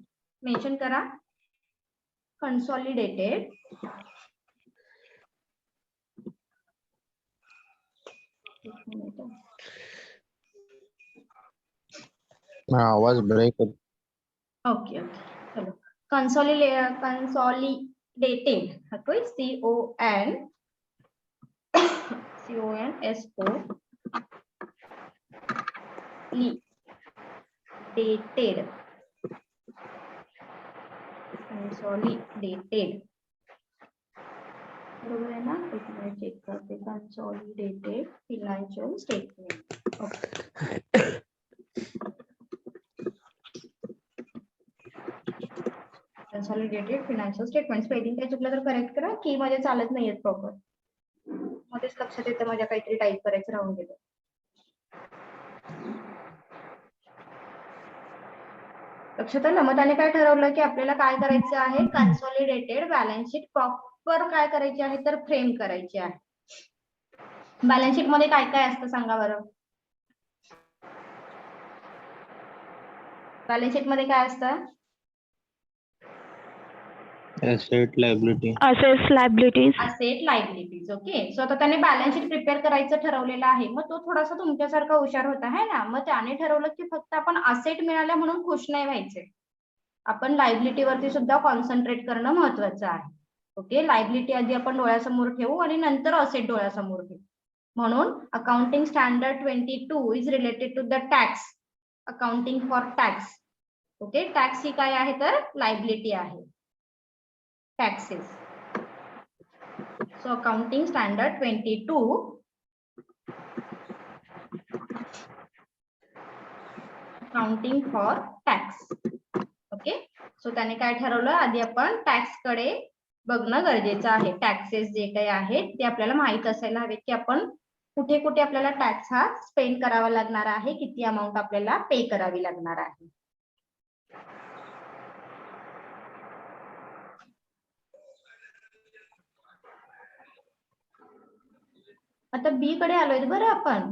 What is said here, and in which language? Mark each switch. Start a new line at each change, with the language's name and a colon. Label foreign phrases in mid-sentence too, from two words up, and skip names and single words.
Marathi: मेन्शन करा consolidated आवाज ब्रेक होतो. ओके ओके चलो. consolidated हटोय
English: CONSO dated consolidated
Marathi: बरोबर आहे ना? एक मिनिट चेक करते.
English: consolidated financial statement. consolidated financial statement.
Marathi: स्पेलिंग काय चुकलं तर करेक्ट करा, की मध्ये चालत नाहीये प्रॉपर. मध्येच लक्षात येतं माझ्या काहीतरी टाईप करायचं राहून गेलं. लक्षात आलं? मग त्याने काय ठरवलं की आपल्याला काय करायचं आहे,
English: consolidated balance sheet
Marathi: प्रॉपर काय करायची आहे तर फ्रेम करायची आहे.
English: balance sheet
Marathi: मध्ये काय काय असतं सांगा बरं.
English: balance sheet
Marathi: मध्ये काय असतं,
English: Asset liability. Assets, liabilities. asset liabilities. OK, so
Marathi: आता त्याने
English: balance sheet
Marathi: प्रिपेअर करायचं ठरवलेलं आहे. मग तो थोडासा तुमच्यासारखा हुशार होता
Hindi: है ना,
Marathi: मग त्याने ठरवलं की फक्त आपण असेट मिळाल्या म्हणून खुश नाही व्हायचे, आपण लायबिलिटी वरती सुद्धा कॉन्सन्ट्रेट करणं महत्वाचं आहे. ओके, लायबिलिटी आधी आपण डोळ्यासमोर ठेवू आणि नंतर असेट डोळ्यासमोर ठेवू.
English: म्हणून accounting standard 22 is related to the tax, accounting for tax.
Marathi: ओके, टॅक्स ही काय आहे तर लायबिलिटी आहे, टॅक्सेस.
English: So accounting standard 22 accounting for tax. OK, so
Marathi: त्याने काय ठरवलं, आधी आपण टॅक्स कडे बघणं गरजेचं आहे. टॅक्सेस जे काही आहेत ते आपल्याला माहित असायला हवे की आपण कुठे कुठे आपल्याला टॅक्स हा स्पेंड करावा लागणार आहे, किती अमाऊंट आपल्याला पे करावी लागणार आहे. आता बी कडे आलोय बरं आपण.